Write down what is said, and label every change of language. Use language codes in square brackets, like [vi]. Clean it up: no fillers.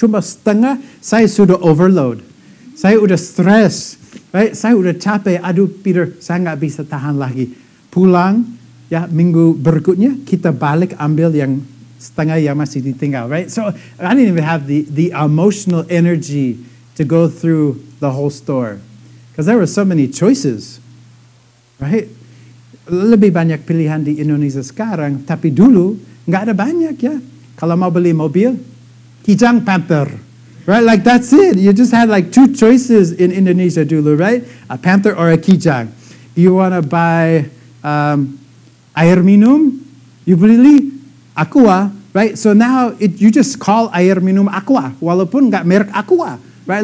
[id] Cuma setengah, saya sudah overload. Saya udah stres. [en] Right? [id] Saya udah capek. Aduh, Peter, saya enggak bisa tahan lagi. Pulang, ya minggu berikutnya kita balik ambil yang setengah yang masih ditinggal. [en] Right? So I didn't even have the emotional energy to go through the whole store. Because there were so many choices. Right? [id] Lebih banyak pilihan di Indonesia sekarang, tapi dulu nggak ada banyak ya. Kalau mau beli mobil, Kijang Panther, [en] right? Like that's it. You just had like two choices in Indonesia [id] dulu, [en] right? A Panther or a Kijang. You want to buy [id] air minum, [en] you [id] beli [en] Aqua, right? So now you just call air minum Aqua, [id] walaupun nggak merek Aqua, [en] right?